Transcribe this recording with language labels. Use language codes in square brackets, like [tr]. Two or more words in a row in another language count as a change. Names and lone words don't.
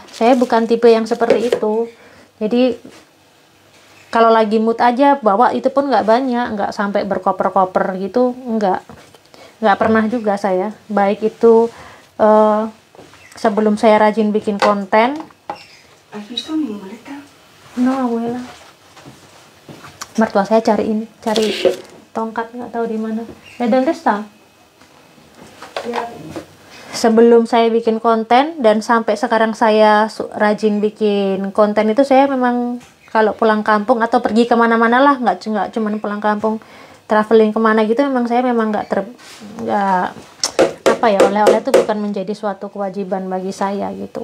[id] Saya bukan tipe yang seperti itu. Jadi kalau lagi mood aja bawa, itu pun nggak banyak, nggak sampai berkoper-koper gitu, nggak pernah juga saya. Baik itu sebelum saya rajin bikin konten. [es] No, abuela. [id] Mertua saya cari tongkat, nggak tahu di mana. Ya, [es] ¿dónde está? [id] Ya. Sebelum saya bikin konten dan sampai sekarang saya rajin bikin konten itu, saya memang kalau pulang kampung atau pergi kemana-mana lah, nggak cuma pulang kampung, traveling kemana gitu, saya memang nggak oleh-oleh itu bukan menjadi suatu kewajiban bagi saya gitu.